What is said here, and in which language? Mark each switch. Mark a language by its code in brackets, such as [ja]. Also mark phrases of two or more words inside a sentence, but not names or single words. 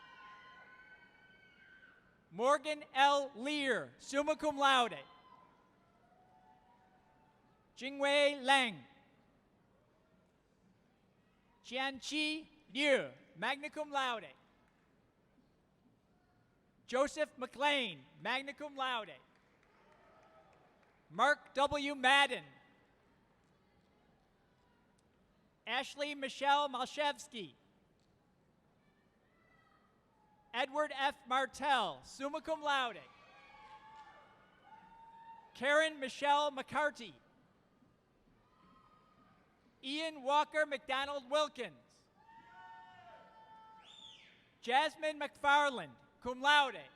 [en] Morgan L. Lear, [la] summa cum laude. [en] Jingwei Lang. Jianqi Liu, [la] magna cum laude. [en] Joseph McLean, [la] magna cum laude. [en] Mark W. Madden. Ashley Michelle Malshevsky. Edward F. Martell, [la] summa cum laude. [en] Karen Michelle McCarty. Ian Walker McDonald Wilkins. Jasmine McFarland, [la] cum laude.